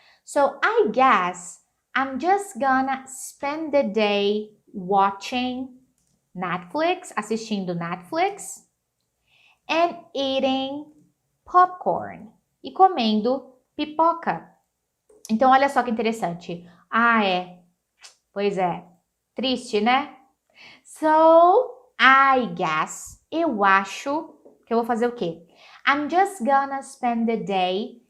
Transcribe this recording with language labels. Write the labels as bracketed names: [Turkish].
[English] So, I guess I'm just gonna spend the day watching Netflix, [Portuguese] assistindo Netflix, [English] and eating popcorn. [Portuguese] E comendo pipoca. Então, olha só que interessante. Pois é. Triste, né? [English] So, I guess, [Portuguese] eu acho que eu vou fazer o quê? [English] I'm just gonna spend the day.